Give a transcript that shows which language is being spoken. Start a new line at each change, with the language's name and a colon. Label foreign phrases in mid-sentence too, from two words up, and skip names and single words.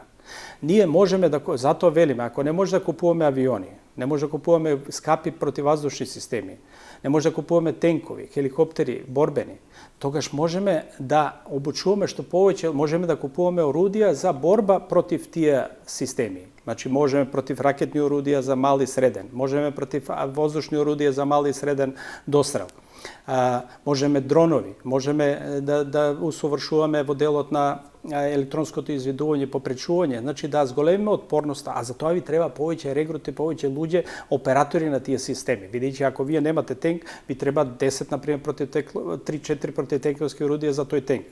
Macedonian: Ние можеме да, затоа велиме, ако не може да купуваме авиони, не може да купуваме скапи противваздушни системи, не може да купуваме тенкови, хеликоптери, борбени, тогаш можеме да обучуваме што повеќе, можеме да купуваме орудија за борба против тие системи. Значи, можеме против ракетних орудија за мали и среден, можеме против ваздушних орудија за мали и среден дострел. Можеме дронови, можеме да усовршуваме во делот на електронското изведување, попречување, значи да зголемиме отпорноста, а за тоа ви треба повеќе регрути, повеќе луѓе, оператори на тие системи. Видејќи ако вие немате тенк, ви треба 10 на пример 3-4 противтенковски орудија за тој тенк.